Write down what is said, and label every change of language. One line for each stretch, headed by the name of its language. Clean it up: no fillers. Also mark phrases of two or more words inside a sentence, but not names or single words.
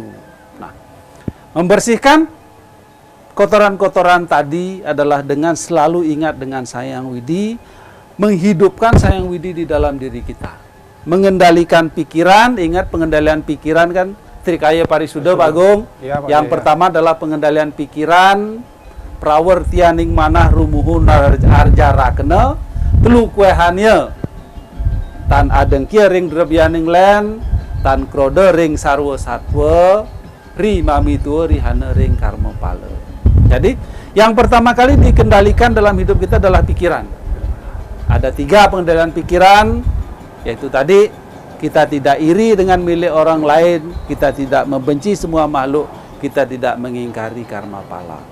Indonesian: Nah, membersihkan kotoran-kotoran tadi adalah dengan selalu ingat dengan Sang Hyang Widi, menghidupkan Sang Hyang Widi di dalam diri kita. Mengendalikan pikiran, ingat pengendalian pikiran kan Trikaya Parisuddha, Pak Agung. Yang pertama adalah pengendalian pikiran,
Kawi: prawertianing manah rumuhun arjarakna, telu kuehanya tan adengkia ring drebyaning len, tan krode ring sarwa satwa, ri mamitua rihana ring karma pala.
Indonesian: Jadi yang pertama kali dikendalikan dalam hidup kita adalah pikiran. Ada 3 pengendalian pikiran, yaitu tadi, kita tidak iri dengan milik orang lain, kita tidak membenci semua makhluk, kita tidak mengingkari karma pala.